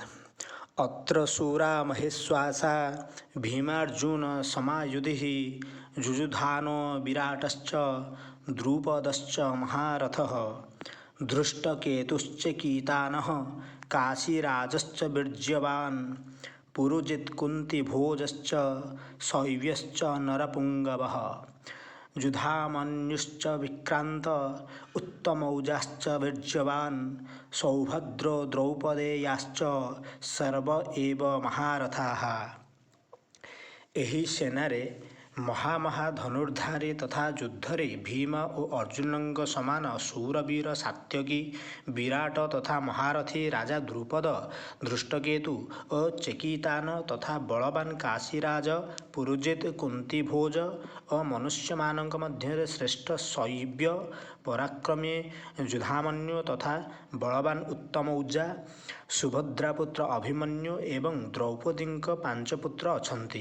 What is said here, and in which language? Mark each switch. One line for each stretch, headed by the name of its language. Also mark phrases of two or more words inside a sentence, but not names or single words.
Sanskrit: अत्र शूरा महेश्वासा भीमार्जुन समायुधिः जुजुधानो विराटश्च द्रुपदश्च महारथः धृष्टकेतुश्च कीतानः काशीराजश्च वीर्यवान् पुरुजित्कुन्तिभोजश्च शैव्यश्च नरपुङ्गवः युधामन्युश्च विक्रान्त उत्तमौजाश्च वीर्यवान् सौभद्रो द्रौपदेयाश्च सर्व एव महारथाः।
Odia: ଏହି ସେନାରେ ମହାମହା ଧନୁର୍ଦ୍ଧାରୀ ତଥା ଯୁଦ୍ଧରେ ଭୀମ ଓ ଅର୍ଜୁନଙ୍କ ସମାନ ଶୂରବୀର ସାତ୍ୟକୀ ବିରାଟ ତଥା ମହାରଥୀ ରାଜା ଦ୍ରୁପଦ ଧୃଷ୍ଟକେତୁ ଓ ଚେକିତାନ ତଥା ବଳବାନ କାଶୀରାଜ ପୁରୁଜିତ କୁନ୍ତିଭୋଜ ଓ ମନୁଷ୍ୟମାନଙ୍କ ମଧ୍ୟରେ ଶ୍ରେଷ୍ଠ ଶୈବ୍ୟ ପରାକ୍ରମୀ ଯୁଧାମନ୍ୟୁ ତଥା ବଳବାନ ଉତ୍ତମୌଜା ସୁଭଦ୍ରାପୁତ୍ର ଅଭିମନ୍ୟୁ ଏବଂ ଦ୍ରୌପଦୀଙ୍କ 5 ପୁତ୍ର ଅଛନ୍ତି।